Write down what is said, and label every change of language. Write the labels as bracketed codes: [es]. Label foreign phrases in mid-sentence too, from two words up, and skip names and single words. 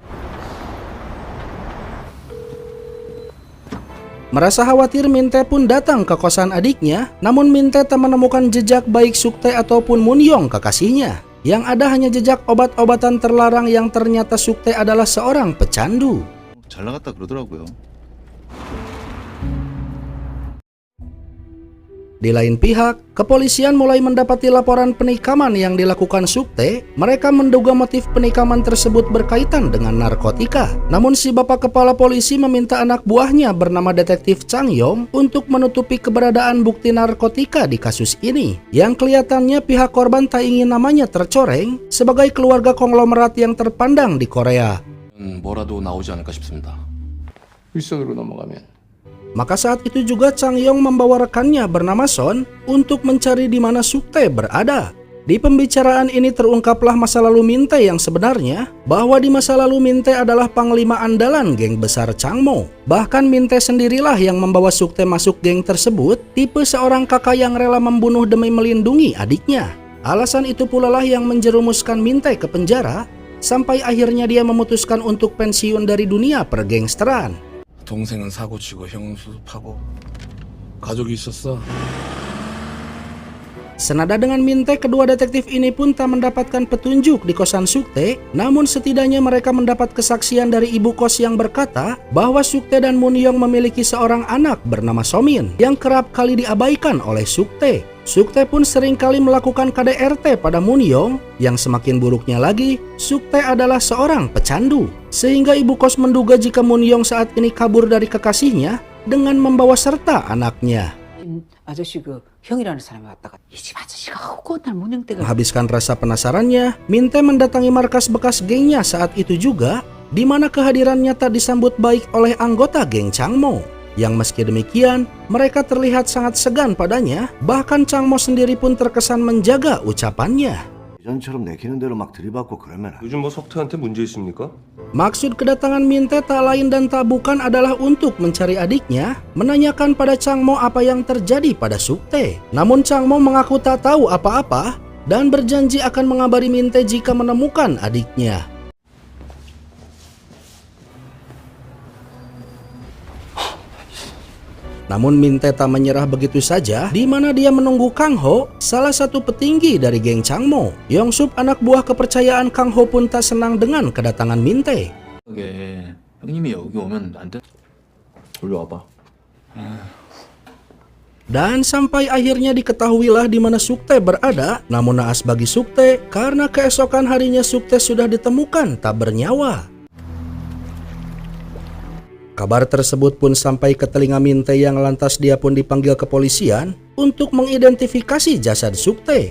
[id] Merasa khawatir, Minte pun datang ke kosan adiknya, namun Minte tak menemukan jejak baik Sukte ataupun Moon Young kekasihnya. Yang ada hanya jejak obat-obatan terlarang yang ternyata Sukte adalah seorang pecandu. [ko] 잘 나갔다 그러더라고요. [id] Di lain pihak, kepolisian mulai mendapati laporan penikaman yang dilakukan Sukte. Mereka menduga motif penikaman tersebut berkaitan dengan narkotika. Namun si bapak kepala polisi meminta anak buahnya bernama Detektif Chang Yong untuk menutupi keberadaan bukti narkotika di kasus ini. Yang kelihatannya pihak korban tak ingin namanya tercoreng sebagai keluarga konglomerat yang terpandang di Korea. [ko] 뭐라도 나오지 않을까 싶습니다. 일선으로 넘어가면 [id] Maka saat itu juga Chang Yong membawa rekannya bernama Son untuk mencari di mana Sukte berada. Di pembicaraan ini terungkaplah masa lalu Minte yang sebenarnya, bahwa di masa lalu Minte adalah panglima andalan geng besar Changmo. Bahkan Minte sendirilah yang membawa Sukte masuk geng tersebut, tipe seorang kakak yang rela membunuh demi melindungi adiknya. Alasan itu pula lah yang menjerumuskan Minte ke penjara. sampai akhirnya dia memutuskan untuk pensiun dari dunia pergangsteran. [ko] 동생은 사고 치고 형은 수습하고 가족이 있었어. [id] Senada dengan Min-tae, kedua detektif ini pun tak mendapatkan petunjuk di kosan Suk-tae, namun setidaknya mereka mendapat kesaksian dari ibu kos yang berkata bahwa Suk-tae dan Moon-young memiliki seorang anak bernama So-min yang kerap kali diabaikan oleh Suk-tae. Suk-tae pun seringkali melakukan KDRT pada Moon-young, yang semakin buruknya lagi, Suk-tae adalah seorang pecandu. Sehingga ibu kos menduga jika Moon-young saat ini kabur dari kekasihnya dengan membawa serta anaknya. [ko] 아저씨 그 형이라는 사람이 왔다가 이 집 아저씨가 하고 날 문영대가 [id] Menghabiskan rasa penasarannya, Min-tae mendatangi markas bekas gengnya saat itu juga, di mana kehadirannya tak disambut baik oleh anggota geng Changmo. Yang meski demikian, mereka terlihat sangat segan padanya, bahkan Changmo sendiri pun terkesan menjaga ucapannya. [ko] 예전처럼 내키는 대로 막 들이받고 그러면 안 돼. 요즘 뭐 석태한테 문제 있습니까? [id] Maksud kedatangan Min-tae tak lain dan tak bukan adalah untuk mencari adiknya, menanyakan pada Changmo apa yang terjadi pada Suk-tae. Namun Changmo mengaku tak tahu apa-apa dan berjanji akan mengabari Min-tae jika menemukan adiknya. Namun Min-tae tak menyerah begitu saja, di mana dia menunggu Kang Ho, salah satu petinggi dari geng Changmo. Yong-sup, anak buah kepercayaan Kang Ho, pun tak senang dengan kedatangan Min-tae. [ko] 형님이 여기 오면 안 돼? 올라와봐. [id] Dan sampai akhirnya diketahuilah di mana Suk-tae berada. Namun naas bagi Suk-tae, karena keesokan harinya Suk-tae sudah ditemukan tak bernyawa. Kabar tersebut pun sampai ke telinga Min-tae, yang lantas dia pun dipanggil kepolisian untuk mengidentifikasi jasad Suk-tae.